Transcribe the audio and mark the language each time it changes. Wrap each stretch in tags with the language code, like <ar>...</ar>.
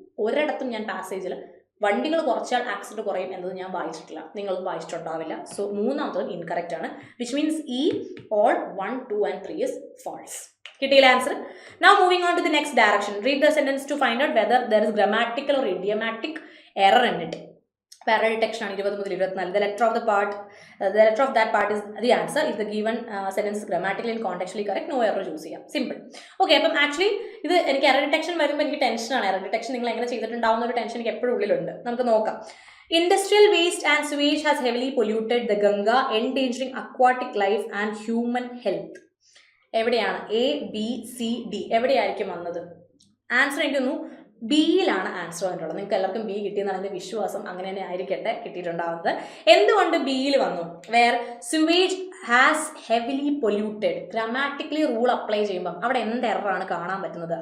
<ml>ഒരിടത്തും ഞാൻ പാസേജിൽ വണ്ടികൾ കുറച്ചാൽ ആക്സിഡന്റ് കുറയും എന്നത് ഞാൻ വായിച്ചിട്ടില്ല, നിങ്ങൾ വായിച്ചിട്ടുണ്ടാവില്ല. സോ 3ാമത്തതും ഇൻകറക്റ്റ് ആണ്.</ml> <en>Which means ഈ all 1, 2 and 3 is false.</en> <ml>കിട്ടിയില്ല answer.</ml> <en>Now moving on to the next direction. Read the sentence to find out whether there is grammatical or idiomatic error in it.</en> <ml>Parallel text ആണ് 20 മുതൽ 24.</ml> <en>The letter of that part is the answer. If the given sentence is grammatically and contextually correct, no error choose</en> <ml>ചെയ്യാം. Simple. Okay, അപ്പം actually ഇത് എനിക്ക് error detection വരുമ്പോൾ എനിക്ക് ടെൻഷനാണ്. Error detection നിങ്ങൾ എങ്ങനെ ചെയ്തിട്ടുണ്ടാവുന്ന ഒരു ടെൻഷൻ എനിക്ക് എപ്പോഴും ഉള്ളിലുണ്ട്. നമുക്ക് നോക്കാം.</ml> <en>Industrial waste and sewage has heavily polluted the Ganga, endangering aquatic life and human health.</en> <ml>എവിടെയാണ്? A, B, C, D എവിടെയായിരിക്കും വന്നത്? ആൻസർ എനിക്ക് തോന്നുന്നു ബിയിലാണ് ആൻസർ വന്നിട്ടുള്ളത്. നിങ്ങൾക്ക് എല്ലാവർക്കും ബി കിട്ടിയെന്നാണ് എൻ്റെ വിശ്വാസം. അങ്ങനെ തന്നെ ആയിരിക്കട്ടെ കിട്ടിയിട്ടുണ്ടാവുന്നത്. എന്തുകൊണ്ട് ബിയിൽ വന്നു?</ml> <en>Where sewage has heavily polluted.</en> <ml>Grammatically rule apply ചെയ്യുമ്പം അവിടെ എന്ത് എററാണ് കാണാൻ പറ്റുന്നത്?</ml>